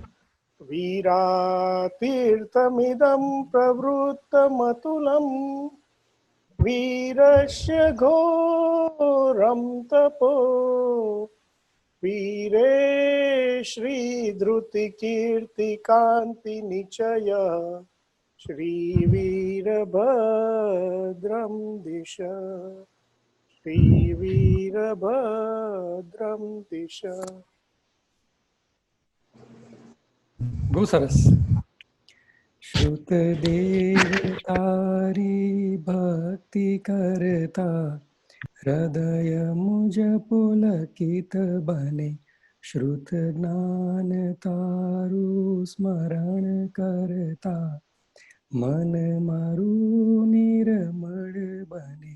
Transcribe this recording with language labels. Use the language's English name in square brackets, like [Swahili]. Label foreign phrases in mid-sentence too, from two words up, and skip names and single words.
[Sanskrit] वीरातीर्थमिदं प्रवृत्तमतुलं वीरस्य घोरं तपो वीरे श्रीधृतिकीर्तिकान्तिनिचय श्रीवीरभद्रं दिश श्रीवीरभद्रं दिश। [Gujarati] બહુ સરસ. શ્રુતદેવ તારી ભક્તિ કરતા હૃદય મુજ પુલકિત બને, શ્રુત જ્ઞાન તારું સ્મરણ કરતા મન મારું નિર્મળ બને.